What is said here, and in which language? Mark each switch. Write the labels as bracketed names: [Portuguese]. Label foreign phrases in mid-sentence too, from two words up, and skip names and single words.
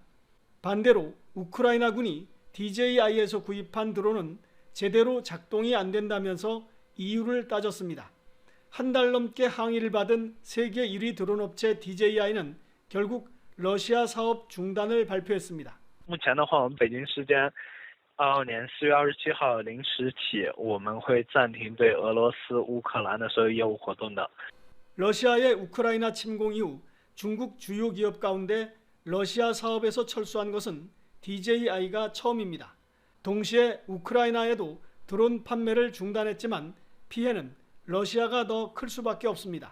[Korean] 반대로 우크라이나군이 DJI에서 구입한 드론은 제대로 작동이 안 된다면서 이유를 따졌습니다. 한 달 넘게 항의를 받은 세계 1위 드론 업체 DJI는 결국 러시아 사업 중단을 발표했습니다. [Chinese] 目前的话，我们北京时间22年4月27号0时起，我们会暂停对俄罗斯、乌克兰的所有业务活动的。 [Korean] 러시아의 우크라이나 침공 이후 중국 주요 기업 가운데 러시아 사업에서 철수한 것은 DJI가 처음입니다. 동시에 우크라이나에도 드론 판매를 중단했지만 피해는 러시아가 더 클 수밖에 없습니다.